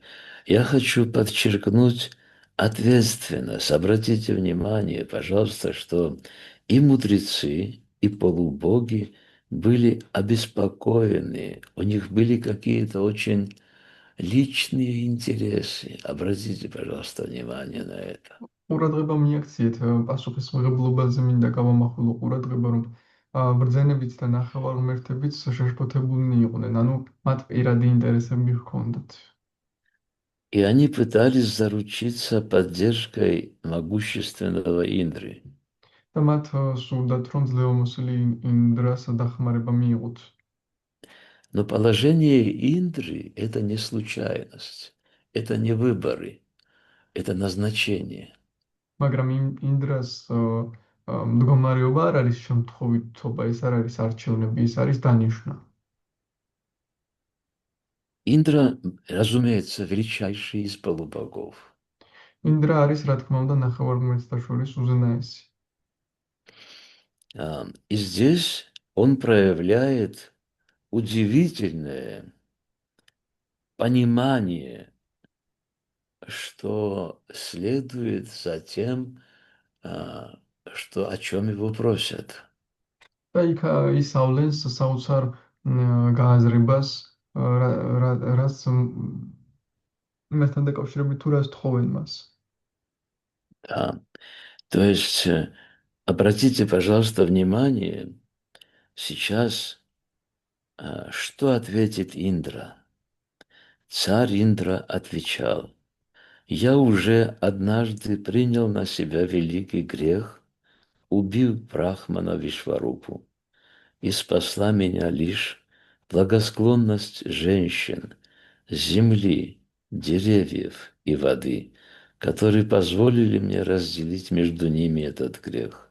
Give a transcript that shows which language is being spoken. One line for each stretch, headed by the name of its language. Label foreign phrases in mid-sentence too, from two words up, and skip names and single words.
Russian: Я хочу подчеркнуть ответственность. Обратите внимание, пожалуйста, что и мудрецы, и полубоги были обеспокоены. У них были какие-то очень личные интересы. Обратите, пожалуйста, внимание на это.
Georgian: ყურადღება მიაქციეთ პასუხისმღებლობაზე, მინდა გავამახვილო ყურადღება, რომ ბრძენებიც და ნახევარ ღმერთებიც შეშფოთებულნი იყვნენ, ანუ მათ პირადი ინტერესები ჰქონდათ.
Russian: И они пытались заручиться поддержкой могущественного Индры.
Georgian: და მათ სურდათ, რომ ძლევამოსილი ინდრას დახმარება მიიღოთ.
Russian: Но положение Индры – это не случайность, это не выборы, это назначение.
Georgian: მაგრამ ინდრას მდგომარეობა არ არის შემთხვევითობა, ეს არ არის არჩევნები, ეს არის დანიშვნა.
Russian: Индра, разумеется, величайший из полубогов.
Georgian: ინდრა არის, რა თქმა უნდა, ნახევარმცთა შორის უზენაესი.
Russian: И здесь он проявляет удивительное понимание, что следует за тем, что, о чем его просят.
Georgian: და იქ ისავლენს საოცარ გააზრებას, რაც იმასთან დაკავშირებით თუ რას თხოვენ მას.
Russian: Да. То есть обратите, пожалуйста, внимание, сейчас что ответит Индра? Царь Индра отвечал: «Я уже однажды принял на себя великий грех, убив Брахмана Вишварупу, и спасла меня лишь благосклонность женщин, земли, деревьев и воды, которые позволили мне разделить между ними этот грех.